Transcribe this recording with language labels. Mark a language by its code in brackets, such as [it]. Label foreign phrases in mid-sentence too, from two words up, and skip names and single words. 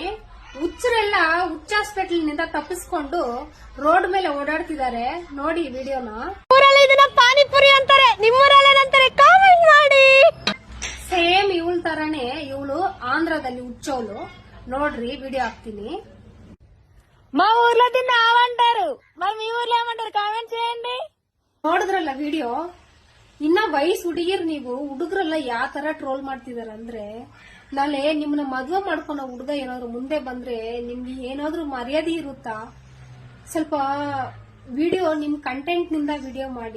[kn] ಹುಚ್ಚರೆಲ್ಲ ಹುಚ್ಚ ಹಾಸ್ಪಿಟಲ್ ನಿಂದ ತಪ್ಪಿಸ್ಕೊಂಡು ರೋಡ್ ಮೇಲೆ ಓಡಾಡ್ತಿದ್ದಾರೆ. ನೋಡಿ ವಿಡಿಯೋನ. ಊರಲ್ಲಿ ಇದನ್ನ ಪಾನಿಪುರಿ ಅಂತಾರೆ, ನಿಮ್ಮೂರಲ್ಲಿ ಏನಂತಾರೆ ಕಾಮೆಂಟ್ ಮಾಡಿ. సేమ్ ಇವಳ ತರಾನೇ ಇವಳು ఆంధ్రాದಲ್ಲಿ ಹುಚ್ಚೋಳು. ನೋಡ್ರಿ ವಿಡಿಯో ಹಾಕ್ತೀನಿ. [te] మా ఊర్లో దీన్ని ఆవంటారు, మరి మీ ఊర్లో ఏమంటారు కామెంట్ చేయండి. [kn] ನೋಡಿದ್ರಲ್ಲ ವಿಡಿಯೋ. ಇನ್ನ ವಯಸ್ಸು ಹುಡುಗಿರ್ ನೀವು, ಹುಡುಗರೆಲ್ಲ ಯಾವ ತರ ಟ್ರೋಲ್ ಮಾಡ್ತಿದಾರ ಅಂದ್ರೆ, ನಾಳೆ ನಿಮ್ನ ಮದ್ವೆ ಮಾಡ್ಕೊಂಡ ಹುಡುಗ ಏನಾದ್ರು ಮುಂದೆ ಬಂದ್ರೆ ನಿಮ್ಗೆ ಏನಾದ್ರು ಮರ್ಯಾದೆ ಇರುತ್ತಾ? ಸ್ವಲ್ಪ ವಿಡಿಯೋ ನಿಮ್ ಕಂಟೆಂಟ್ ನಿಂದ ವಿಡಿಯೋ ಮಾಡಿ.